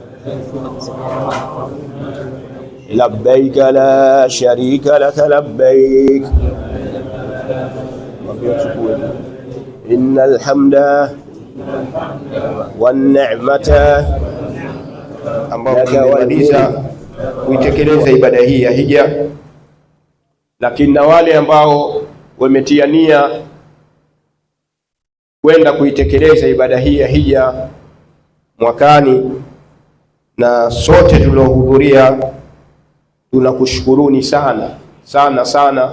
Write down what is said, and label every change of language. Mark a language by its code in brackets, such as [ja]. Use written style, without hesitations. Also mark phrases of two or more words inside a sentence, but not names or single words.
[ar] لبيك لا شريك لك لبيك إن الحمد والنعمة. [sw] Ambao tumemaliza kuitekeleza ibada hii ya hija, lakini na wale ambao wametia nia kwenda kuitekeleza ibada hii ya hija mwakani, na sote tuliohudhuria tunakushukuruni sana sana sana.